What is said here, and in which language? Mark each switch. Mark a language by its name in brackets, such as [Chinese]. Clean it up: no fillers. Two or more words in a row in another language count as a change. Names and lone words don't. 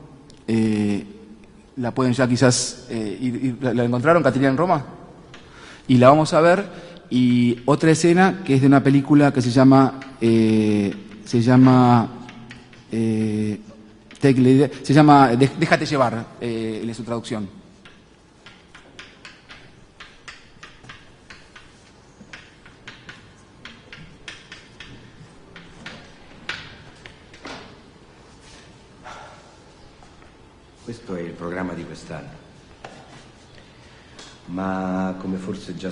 [Spanish] La pueden ya quizás ¿la encontraron, Caterina en Roma? Y la vamos a ver. Y otra escena que es de una película que se llama Déjate llevar, en su traducción. [Italian] Questo è il programma di quest'anno, ma come forse già